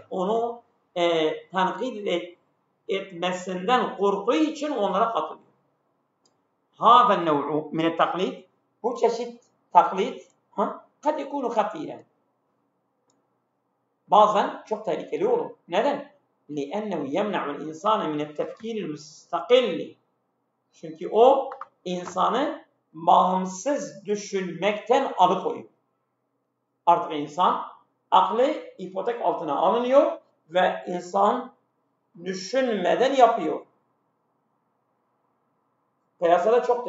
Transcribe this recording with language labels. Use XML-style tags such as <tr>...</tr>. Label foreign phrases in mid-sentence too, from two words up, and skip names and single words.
<tr>Onu tenkit etmesinden korktuğu için onlara katılıyor.</tr> <ar>هذا نوع من التقليد.</ar> <tr>Bu çeşit taklit</tr> <ar>قد يكون خطيرا.</ar> <tr>Bazen çok tehlikeli olur. Neden?</tr> <ar>لِأَنَّهُ يَمْنَعُ الْاِنْسَانَ مِنَ التَّفْكِيرِ الْمُسْتَقِلِّ.</ar> <tr>Çünkü o insanı bağımsız düşünmekten alıkoyuyor. Artık insan aklı ipotek altına alınıyor ve insan düşünmeden yapıyor. Piyasada çoktur.</tr>